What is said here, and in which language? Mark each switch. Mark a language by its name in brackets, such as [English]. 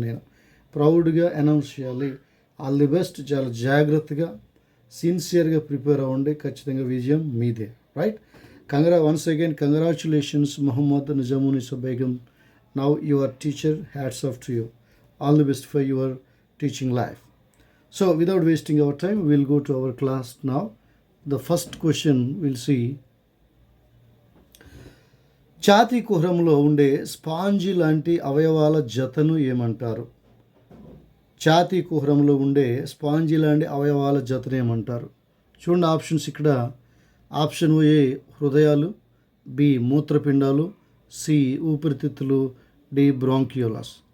[Telugu] నేను ప్రౌడ్గా అనౌన్స్ చేయాలి. [English] All the best. [Telugu] చాలా జాగ్రత్తగా సిన్సియర్గా ప్రిపేర్ అవ్వండి. ఖచ్చితంగా విజయం మీదే right. [English] once again congratulations [Telugu] Mohammed నిజామునిసా Begum. [English] Now your teacher, hats off to you. All the best for your teaching life. So without wasting our time, we'll go to our class now. The first question we'll see. [Telugu] ఛాతీ కుహరంలో ఉండే sponge లాంటి అవయవాల జతను ఏమంటారు? ఛాతీ కుహరంలో ఉండే spongy లాంటి అవయవాల జతను ఏమంటారు? చూడండి ఆప్షన్స్ ఇక్కడ. ఆప్షన్ ఏ హృదయాలు, బి మూత్రపిండాలు, సి ఊపిరితిత్తులు, డి బ్రాంకియోలాస్.